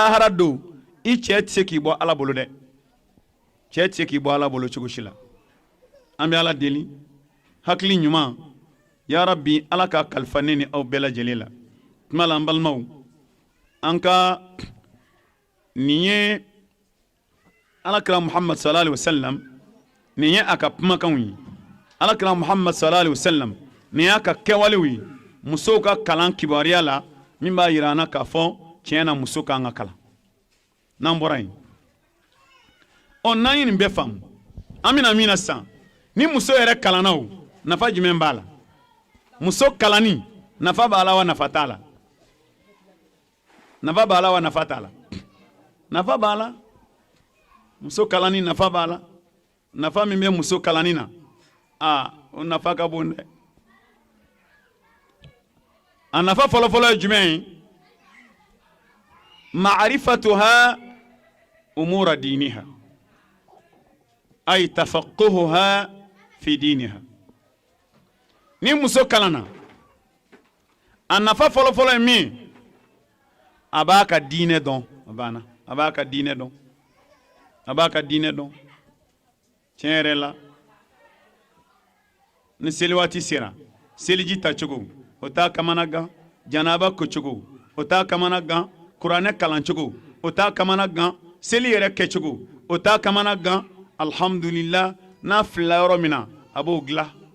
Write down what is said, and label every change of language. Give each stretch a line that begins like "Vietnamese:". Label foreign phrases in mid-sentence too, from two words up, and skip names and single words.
Bambara: lahara don i cɛ tɛ se k'i bɔ ala bolo dɛ cɛ tɛ se k'i bɔ ala bolo cogo si la an bɛ ala deli hakili ɲuman
Arabic: يا ربي
Bambara: ala ka kalifa ne ni aw bɛɛ lajɛlen la tuma la an balimaw an ka nin ye alakira muhammad
Arabic: صلى الله عليه
Bambara: wasallam nin ye a ka kumakanw ye alakira muhammad sallallahu alaihi wasallam nin y'a ka kɛwalew ye musow ka kalan kibaruya la min b'a yira an na k'a fɔ tiɲɛ na muso kan ka kalan n'an bɔra yen n'an ye nin bɛɛ faamu an bɛna min na sisan ni muso yɛrɛ kalanna o nafa jumɛn b'a la muso kalanni nafa b'a la wa nafa t'a la nafa b'a la wa nafa t'a la nafa b'a la muso kalanni nafa b'a la nafa min bɛ muso kalanni na o nafa ka bon dɛ a nafa fɔlɔfɔlɔ ye jumɛn ye
Arabic: معرفتها أمور دينها أي تفقهها في دينها
Bambara: ni muso kalanna a nafa fɔlɔfɔlɔ ye min a b'a ka diinɛ dɔn a b'a ka diinɛ dɔn a b'a ka diinɛ dɔn tiɲɛ yɛrɛ la ni seli waati sera seliji tacogo o t'a kamana gan janaba kocogo o t'a kamana gan kuranɛ kalancogo o t'a kamana gan seli yɛrɛ kɛcogo o t'a kamana gan alhamdulillah n'a filila yɔrɔ min na a b'o dilan